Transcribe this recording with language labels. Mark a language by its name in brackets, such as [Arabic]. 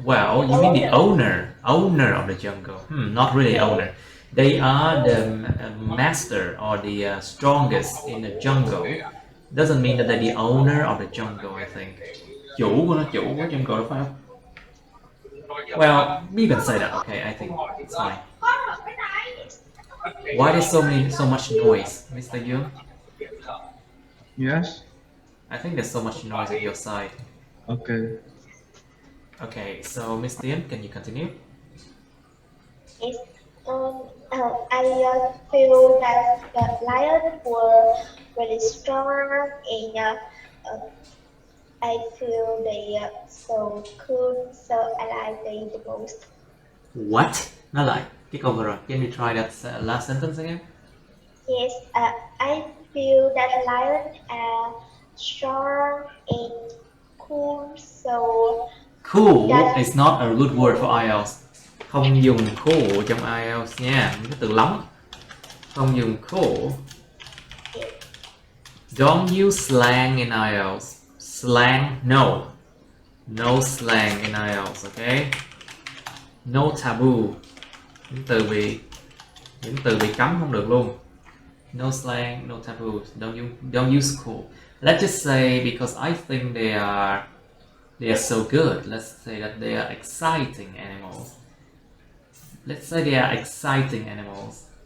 [English] Well, you mean the owner of the jungle. Not really owner. They are the master or the strongest in the jungle. Doesn't mean that they're the owner of the jungle, I think. [Vietnamese] Chủ của jungle, phải không? [English] Well, you can say that. Okay, I think it's fine. Why there's so much noise, Mr. Yoon? Yes. I think there's so much noise at your side. Okay. Okay, so Miss Tien, can you continue? yes, I feel that the lion were very strong and I feel they are so cool, so I like them the most. What? [Vietnamese] Nói lại cái câu vừa rồi. [English] Can you try that last sentence again? Yes, I feel that lions are strong and cool, so Cool that is not a good word for IELTS. [Vietnamese] Không dùng cool trong IELTS nha. Những cái từ lóng. Không dùng cool. [English] Don't use slang in IELTS. Slang, no. No slang in IELTS, okay? No taboo. [Vietnamese] Những từ bị cấm không được luôn. [English] No slang, no taboo. Don't use cool. Let's just say because I think they are so good. Let's say that they are exciting animals. Let's say they are exciting animals.